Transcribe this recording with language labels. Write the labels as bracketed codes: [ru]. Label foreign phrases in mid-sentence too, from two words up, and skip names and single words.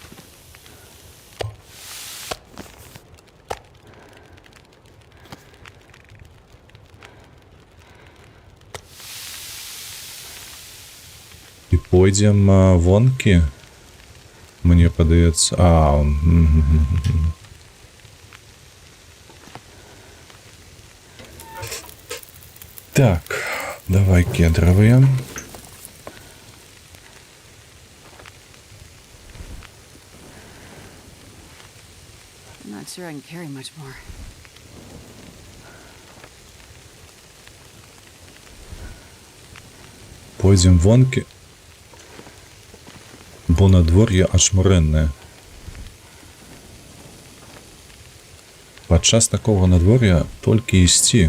[be] І пойдзем вонкі, мне падаецца. Так, давай кедравыя. [en] I'm not sure I can carry much more. [be] Пойдзем вонкі, бо надвор'е ачмурэннае. Падчас такога надвор'я толькі ісці.